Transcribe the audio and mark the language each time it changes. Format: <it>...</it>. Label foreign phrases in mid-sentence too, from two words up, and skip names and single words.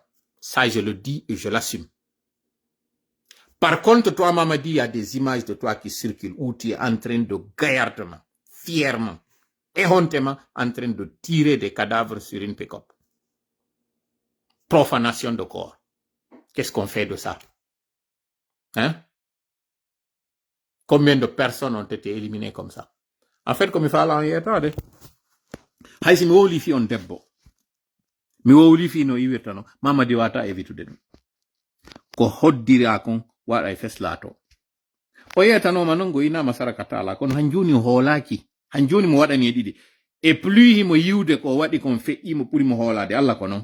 <fr>Ça, je le dis et je l'assume. Par contre, toi, Mamadi, il y a des images de toi qui circulent où tu es en train de gaillardement, fièrement, éhontément, en train de tirer des cadavres sur une pick-up. Profanation de corps. Qu'est-ce qu'on fait de ça? Hein? Combien de personnes ont été éliminées comme ça? En fait, comme il fallait en y être,</fr> <ff>si mi wowli fi on debbo, mi wowli fi no iwirtano, Mamadi wata évitude ɗum. Ko hoddira kon waɗa e feslato. O yetanoma non go inama saraka tala kono hanjuni hoolaki. Hanjuni mo waɗani e ɗiɗi. E plus himo yiwde ko waɗi kon feƴƴi mo ɓuri mo hoolade Allah ko non.</ff>